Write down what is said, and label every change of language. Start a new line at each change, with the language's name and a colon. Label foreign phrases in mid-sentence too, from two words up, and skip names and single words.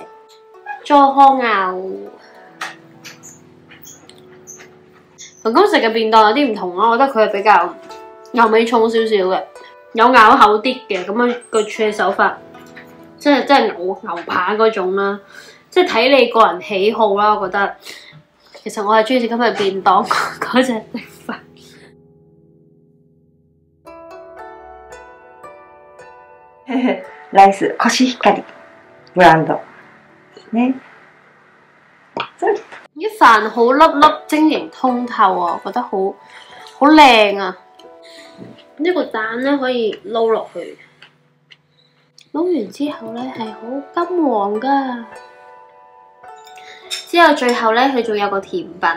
Cantonese: 佐康牛同今日食嘅便當有啲唔同咯，我覺得佢係比較油味重少少嘅，有咬口啲嘅咁樣個處理手法，即係牛扒嗰種啦。即係睇你個人喜好啦，我覺得其實我係中意食今日便當嗰隻食法。
Japanese: ライスコシヒカリブランドね。
Cantonese: 啲飯好粒粒晶瑩通透啊，我覺得好靚啊！呢個蛋咧可以撈落去，撈完之後咧係好金黃噶。之後最後咧，佢仲有個甜品啊！